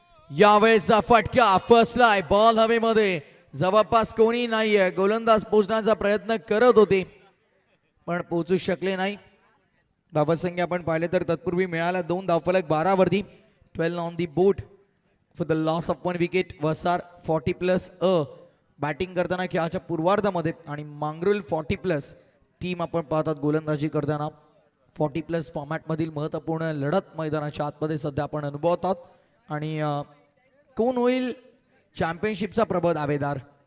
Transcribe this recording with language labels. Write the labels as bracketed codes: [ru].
[mr] यावेळेचा फटका फसलाय. बॉल हवेमध्ये, जवळपास कोणी नाहीये. गोलंदाज पोहोचण्याचा प्रयत्न करत होते पण पोहोचू शकले नाही. धावसंख्या आपण पाहिले तर तत्पूर्वी मिळाला 2 धावफलक 12 वरती. [en] 12 on the board for the loss of 1 wicket. [mr] वसार 40+ बॅटिंग करताना खेळाच्या पूर्वार्धामध्ये आणि मांगरुल 40+. टीम आपण पाहतात गोलंदाजी करताना 40+ फॉर्मॅटमधील महत्त्वपूर्ण लढत मैदानाच्या आतमध्ये सध्या आपण अनुभवत आहोत. आणि कोण होईल चॅम्पियनशिपचा प्रबळ दावेदार.